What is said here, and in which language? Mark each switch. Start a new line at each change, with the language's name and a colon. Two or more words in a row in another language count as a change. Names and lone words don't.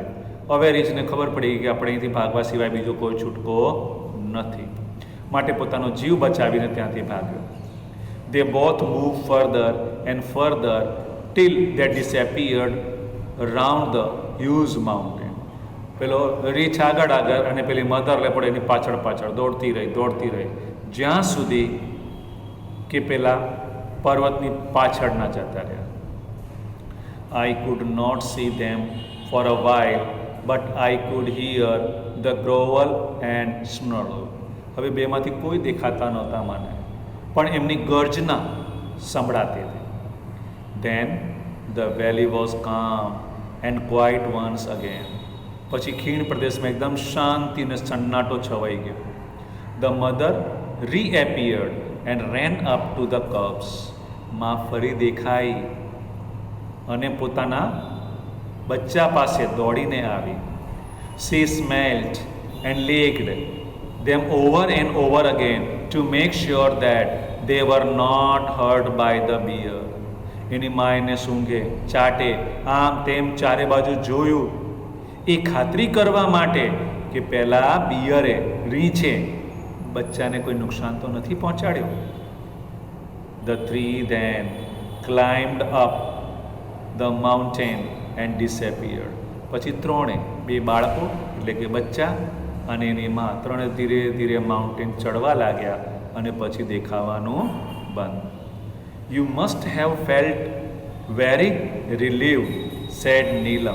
Gujarati: હવે રીંછને ખબર પડી કે આપણે અહીંથી ભાગવા સિવાય બીજો કોઈ છૂટકો નથી, માટે પોતાનો જીવ બચાવીને ત્યાંથી ભાગ્યો.
English: They both moved further and further till they disappeared around the huge mountain.
Gujarati: પેલો રીંછ આગળ આગળ અને પેલી
English: mother leopard
Gujarati: એની પાછળ પાછળ દોડતી રહી જ્યાં સુધી કે પેલા પર્વતની પાછળ ના જતા રહ્યા.
English: I could not see them for a while, but I could hear the growl and snarl.
Gujarati: હવે બેમાંથી કોઈ દેખાતા નહોતા મને, પણ એમની ગર્જના સંભળાતી હતી.
English: Then the valley was calm and quiet once again.
Gujarati: પછી ખીણ પ્રદેશમાં એકદમ શાંતિ અને સન્નાટો છવાઈ ગયો.
English: The mother reappeared and ran up to the cubs.
Gujarati: માં ફરી દેખાઈ અને પોતાના બચ્ચા પાસે દોડીને આવી.
English: She smelled and licked them over and over again to make sure that they were not hurt by the bear.
Gujarati: એની મા એને સૂંઘે, ચાટે, આમ તેમ ચારે બાજુ જોયું એ ખાતરી કરવા માટે કે પહેલાં બિયરે રીંછે બચ્ચાને કોઈ નુકસાન તો નથી પહોંચાડ્યો.
English: The three then climbed up the mountain and disappeared.
Gujarati: પછી ત્રણે, બે બાળકો એટલે કે બચ્ચા અને એની માં, ત્રણે ધીરે ધીરે માઉન્ટેન ચડવા લાગ્યા અને પછી દેખાવાનું બંધ.
English: you must have felt very relieved said Neelam.